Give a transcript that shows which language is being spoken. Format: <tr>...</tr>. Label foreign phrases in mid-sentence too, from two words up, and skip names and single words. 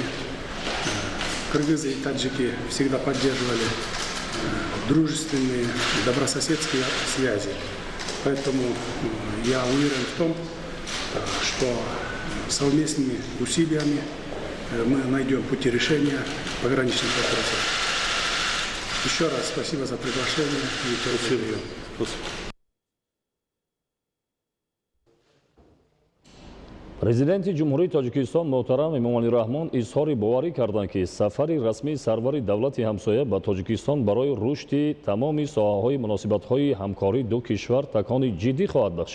<ru>Кыргызы и таджики всегда поддерживали дружественные, добрососедские связи. Поэтому я уверен в том, что совместными усилиями мы найдем пути решения пограничных вопросов. Еще раз спасибо за приглашение и терпение.</ru> <tg>президенти ҷумҳурии тоҷикистон муҳтарам эмомалӣ раҳмон изҳори боварӣ карданд ки сафари расмии сарвари давлати ҳамсоя ба тоҷикистон барои рушди тамоми соҳаҳои муносибатҳои ҳамкории ду кишвар такони ҷиддӣ хоҳад бахшид.</tg>